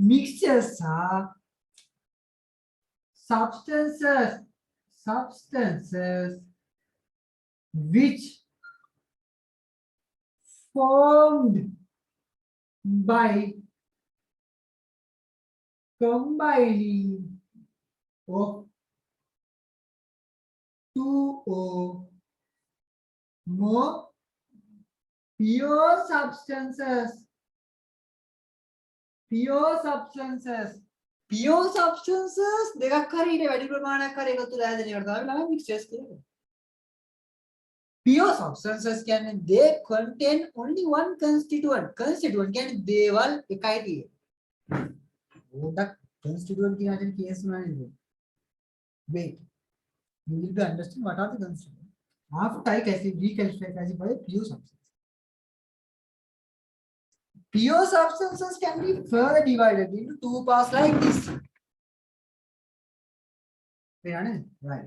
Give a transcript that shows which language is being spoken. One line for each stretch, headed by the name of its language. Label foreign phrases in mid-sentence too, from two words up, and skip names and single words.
English: Mixtures are substances which formed by combining of two or more pure substances. Pure substances. Pure substances
Sinhala: දෙකක් හරි ඊට වැඩි ප්‍රමාණයක් හරි එකතු වෙලා හැදෙන එකට තමයි ළමයි mixtures කියන්නේ.
English: Pure substances කියන්නේ they contain only one constituent.
Sinhala: Constituent කියන්නේ දේවල් එකයි තියෙන්නේ. ඕකට
English: constituent කියන
Sinhala: වචනේ කේස් නෑ.
English: Wait. You will be understand what are the constituents. After I reclassify pure substances. Pure substances can be further divided into two parts like this. Right.